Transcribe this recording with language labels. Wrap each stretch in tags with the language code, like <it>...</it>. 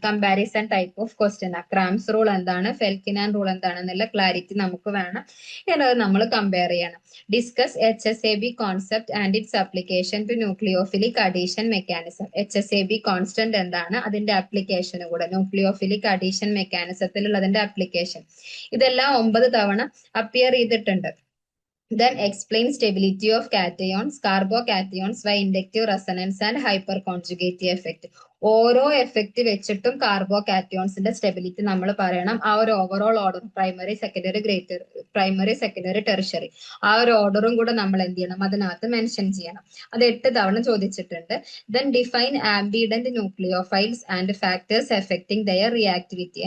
<en>Comparison type of question.</en> <ml>Cramps rule എന്താണ്, ഫെൽക്കിൻ and rule എന്താണെന്നുള്ള clarity നമുക്ക് വേണം, എന്നത് നമ്മൾ കമ്പയർ ചെയ്യണം.</ml> <en>Discuss HSAB concept and its application to nucleophilic addition mechanism.</en> <ml>HSAB constant എന്താണ്, അതിന്റെ ആപ്ലിക്കേഷനും കൂടെ, ന്യൂക്ലിയോഫിലിക് അഡീഷൻ മെക്കാനിസത്തിലുള്ളതിന്റെ ആപ്ലിക്കേഷൻ. ഇതെല്ലാം 9 തവണ അപ്പിയർ ചെയ്തിട്ടുണ്ട്.</ml> <en>Then explain stability of cations, carbocations by inductive resonance and hyperconjugative effect.</en> <ml>ഓരോ എഫക്റ്റ് വെച്ചിട്ടും കാർബോകാറ്റയോൺസിന്റെ സ്റ്റെബിലിറ്റി നമ്മൾ പറയണം. ആ ഒരു overall order primary secondary tertiary ആ ഒരു ഓർഡറും കൂടെ നമ്മൾ എന്ത് ചെയ്യണം, അതിനകത്ത് മെൻഷൻ ചെയ്യണം. അത് 8 തവണ ചോദിച്ചിട്ടുണ്ട്.</ml> <en>Then define ambident nucleophiles and factors affecting their reactivity.</en>